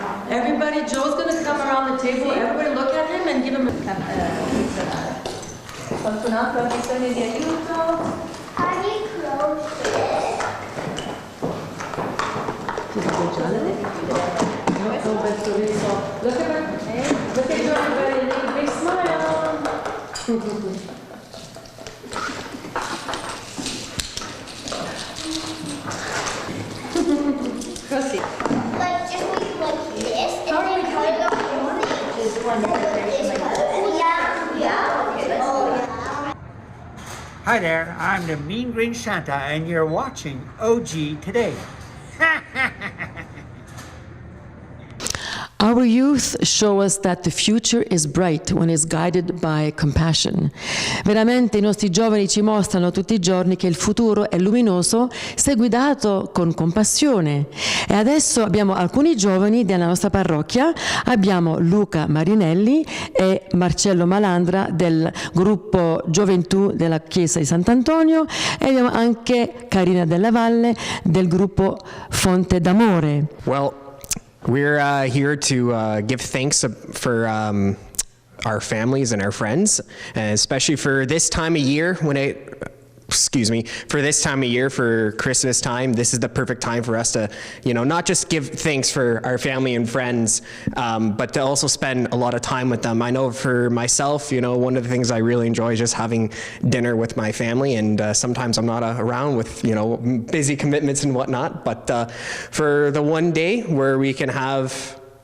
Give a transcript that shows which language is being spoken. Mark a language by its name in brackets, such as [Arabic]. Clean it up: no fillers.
[English] Everybody, Joe's going to come around the table. Everybody look at him and give him a [Italian] qualcun altro ha bisogno di aiuto? [English] Look at Joe, everybody, big smile. [Italian] Così. [English] Like just like this, and then cut it off. Just one. Yeah. Hi there, I'm the Mean Green Santa, and you're watching OG Today. Our youth show us that the future is bright when it's guided by compassion. [Italian] Veramente i nostri giovani ci mostrano tutti i giorni che il futuro è luminoso se guidato con compassione. E adesso abbiamo alcuni giovani della nostra parrocchia, abbiamo Luca Marinelli e Marcello Malandra del gruppo Gioventù della Chiesa di Sant'Antonio e abbiamo anche Carina Della Valle del gruppo Fonte d'Amore. [English] Well, we're here to give thanks for our families and our friends, and especially for this time of year for this time of year, for Christmas time. This is the perfect time for us to, not just give thanks for our family and friends, but to also spend a lot of time with them. I know for myself, one of the things I really enjoy is just having dinner with my family, and sometimes I'm not around with, busy commitments and whatnot, but for the one day where we can have